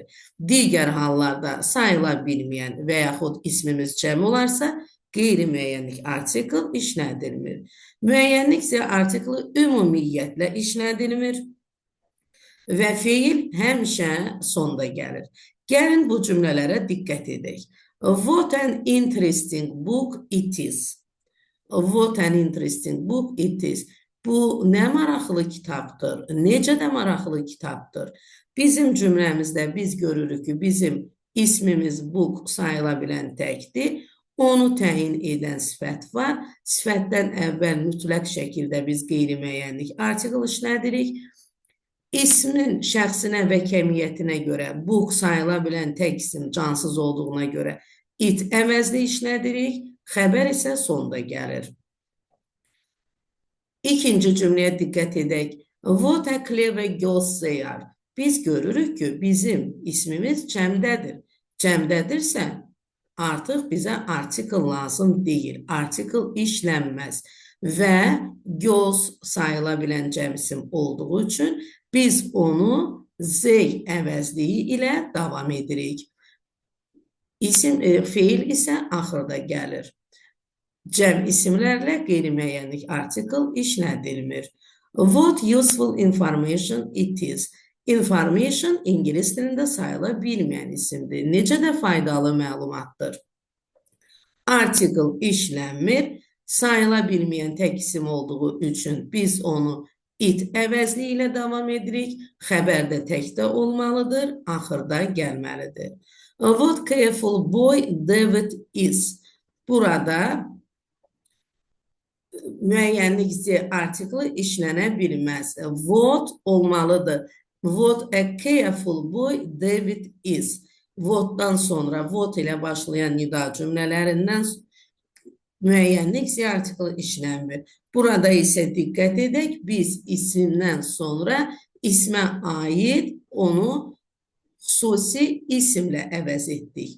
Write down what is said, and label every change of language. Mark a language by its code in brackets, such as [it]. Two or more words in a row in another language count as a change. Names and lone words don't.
[az] Digər hallarda sayıla bilməyən və yaxud ismimiz cəm olarsa, qeyri-müəyyənlik artikl işlədilmir. Müəyyənlik isə artiklı ümumiyyətlə işlədilmir və feil həmişə sonda gəlir. Gəlin bu cümlələrə diqqət edək. [en] What an interesting book it is. What an interesting book it is. [az] Bu nə maraqlı kitabdır, necə də maraqlı kitabdır. Bizim cümləmizdə biz görürük ki, bizim ismimiz book sayıla bilən təkdir. Onu təyin edən sifət var. Sifətdən əvvəl mütləq şəkildə biz qeyri-müəyyənlik artikel işlədirik. İsmin şəxsinə və kəmiyyətinə görə book sayıla bilən tək isim cansız olduğuna görə it əvəzli işlədirik. Xəbər isə sonda gəlir. İkinci cümləyə diqqət edək. [en] What a clever girls they are. [az] Biz görürük ki, bizim ismimiz cəmdədir. Cəmdədirsə, artıq bizə artikel lazım deyil. Artikel işlənməz. Və girls sayıla bilən cəm isim olduğu üçün biz onu they əvəzliyi ilə davam edirik. Feil isə axırda gəlir. Cəm isimlərlə qeyri-müəyyənlik artikel işlədilmir. [en] What useful information it is. [az] Information ingilis dilində sayıla bilməyən isimdir. Necə də faydalı məlumatdır. Artikel işlənmir. Sayıla bilməyən tək isim olduğu üçün biz onu it əvəzliyi ilə davam edirik. Xəbər də təkdə olmalıdır. Axırda gəlməlidir. [en] What careful boy David is. [az] Burada müəyyənlik artikli işlənə bilməz. What olmalıdır. [en] What a careful boy David is. [az] What'dan sonra what ilə başlayan nida cümlələrindən müəyyənlik artikli işlənmir. Burada isə diqqət edək, biz isimdən sonra ismə aid onu xüsusi isimlə əvəz etdik.